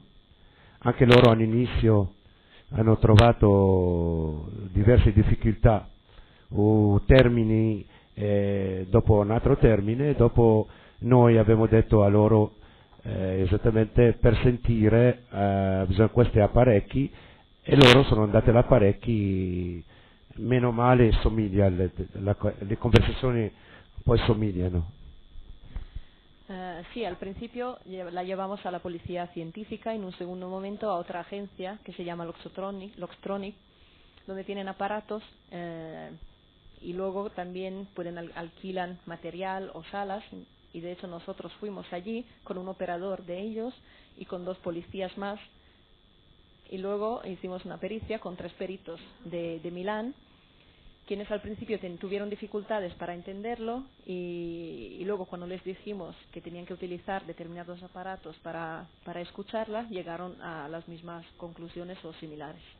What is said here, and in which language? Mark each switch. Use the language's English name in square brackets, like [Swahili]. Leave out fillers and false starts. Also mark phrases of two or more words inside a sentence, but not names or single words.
[Italian] Anche loro all'inizio hanno trovato diverse difficoltà o termini, dopo un altro termine, dopo noi abbiamo detto a loro esattamente per sentire bisogna questi apparecchi, e loro sono andati all'apparecchi, meno male somiglia, le conversazioni poi somigliano. [Spanish] Sí, al principio la llevamos a la policía científica, en un segundo momento a otra agencia que se llama Luxtronic, donde tienen aparatos y luego también alquilan material o salas, y de hecho nosotros fuimos allí con un operador de ellos y con 2 policías más, y luego hicimos una pericia con 3 peritos de Milán, quienes al principio tuvieron dificultades para entenderlo, y luego cuando les dijimos que tenían que utilizar determinados aparatos para escucharla, llegaron a las mismas conclusiones o similares.